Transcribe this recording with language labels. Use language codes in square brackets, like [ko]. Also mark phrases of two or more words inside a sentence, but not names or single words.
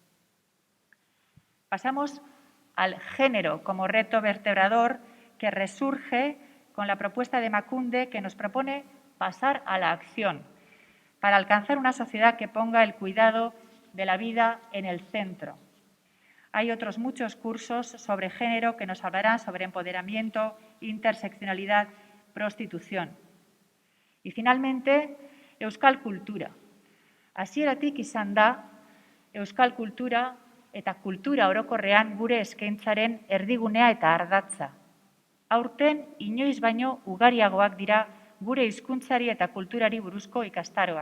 [es] Pasamos al género como reto vertebrador que resurge con la propuesta de Emakunde que nos propone pasar a la acción para alcanzar una sociedad que ponga el cuidado de la vida en el centro. Hay otros muchos cursos sobre género que nos hablarán sobre empoderamiento, interseccionalidad, prostitución. Y finalmente, [eu] Euskal Kultura. Hasieratik izan da, Euskal Kultura eta kultura orokorrean gure eskaintzaren erdigunea eta ardatza. Aurten, inoiz baino ugariagoak dira gure hizkuntzari eta kulturari buruzko ikastaroak.